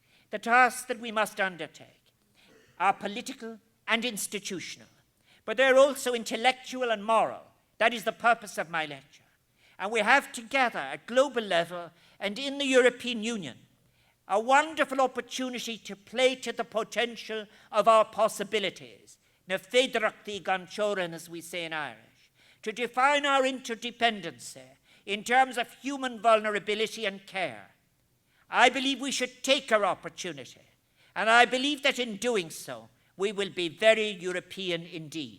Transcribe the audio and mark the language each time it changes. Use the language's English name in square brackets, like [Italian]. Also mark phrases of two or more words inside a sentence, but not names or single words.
[English] The tasks that we must undertake are political and institutional, but they're also intellectual and moral. That is the purpose of my lecture. And we have together at global level and in the European Union a wonderful opportunity to play to the potential of our possibilities, [Irish] na féidirachtaí gan teorainn, [English] as we say in Irish, to define our interdependency in terms of human vulnerability and care. I believe we should take our opportunity, and I believe that in doing so, we will be very European indeed.